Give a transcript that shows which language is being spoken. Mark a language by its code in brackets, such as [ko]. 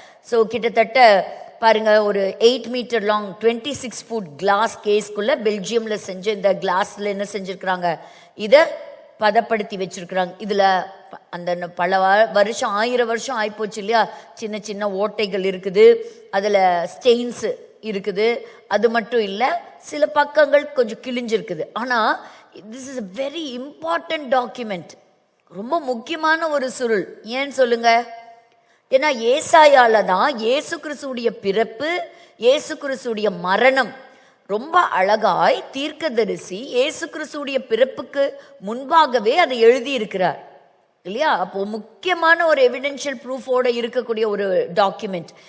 [ta] So கிட்டத்தட்ட பாருங்க, ஒரு 8 மீட்டர் லாங் 26 ஃபுட் கிளாஸ் கேஸ்க்குள்ள பெல்ஜியம்ல செஞ்ச இந்த கிளாஸ்ல என்ன செஞ்சிருக்கிறாங்க? இதை பதப்படுத்தி வச்சிருக்கிறாங்க. இதுல அந்த பல வருஷம், 1000 வருஷம் ஆயிப்போச்சு இல்லையா, சின்ன சின்ன ஓட்டைகள் இருக்குது, அதுல ஸ்டெயின்ஸ் இருக்குது. அது மட்டும் இல்ல, சில பக்கங்கள் கொஞ்சம் கிழிஞ்சிருக்குது. ஆனா [en] This is a very important document. [ta] ரொம்ப முக்கியமான ஒரு சுருள். ஏன்னு சொல்லுங்க? ஏன்னா ஏசாயால தான் இயேசு கிறிஸ்துடைய பிறப்பு, இயேசு கிறிஸ்துடைய மரணம் ரொம்ப அழகாய் தீர்க்கதரிசி இயேசு கிறிஸ்துடைய பிறப்புக்கு முன்பாகவே அதை எழுதி இருக்கிறார் இல்லையா? அப்போ முக்கியமான ஒரு எவிடென்ஷியல் ப்ரூஃபோட இருக்கக்கூடிய ஒரு டாக்குமெண்ட்.